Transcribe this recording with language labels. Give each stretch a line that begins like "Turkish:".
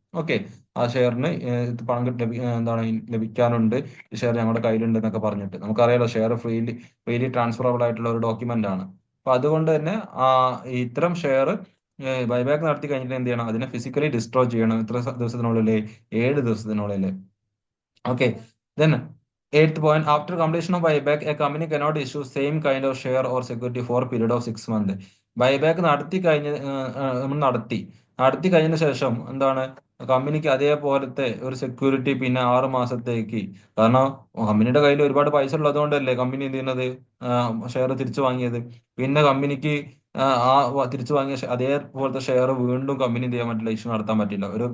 Malayalam: Okay, ആ ഷെയറിന് പണം എന്താണ് ലഭിക്കാനുണ്ട്, ഈ ഷെയർ ഞങ്ങളുടെ കയ്യിലുണ്ട് എന്നൊക്കെ പറഞ്ഞിട്ട്. നമുക്കറിയാലോ, ഷെയർ ഫ്രീലി ട്രാൻസ്ഫറബിൾ ആയിട്ടുള്ള ഒരു ഡോക്യുമെന്റ് ആണ്. അപ്പൊ അതുകൊണ്ട് തന്നെ ഇത്തരം ഷെയർ ബൈബാക്ക് നടത്തി കഴിഞ്ഞിട്ട് എന്ത് ചെയ്യണം, അതിനെ ഫിസിക്കലി ഡിസ്ട്രോയ് ചെയ്യണം. എത്ര ദിവസത്തിനുള്ളിൽ, 7 ദിവസത്തിനുള്ളിൽ.
English: Okay, then 8th point, after completion of buyback a company cannot issue same kind of share or security for a period of 6 months.
Malayalam: Buyback നമ്മൾ നടത്തി കഴിഞ്ഞ ശേഷം എന്താണ്, കമ്പനിക്ക് അതേപോലത്തെ ഒരു സെക്യൂരിറ്റി പിന്നെ 6 മാസത്തേക്ക്, കാരണം കമ്പനിയുടെ കയ്യിൽ ഒരുപാട് പൈസ ഉള്ളതുകൊണ്ടല്ലേ കമ്പനി എന്ത് ചെയ്യുന്നത്, ഷെയർ തിരിച്ചു വാങ്ങിയത്. പിന്നെ കമ്പനിക്ക് തിരിച്ചു വാങ്ങിയ അതേപോലത്തെ ഷെയർ വീണ്ടും കമ്പനി എന്ത് ചെയ്യാൻ പറ്റില്ല, ഇഷ്യൂ നടത്താൻ പറ്റില്ല.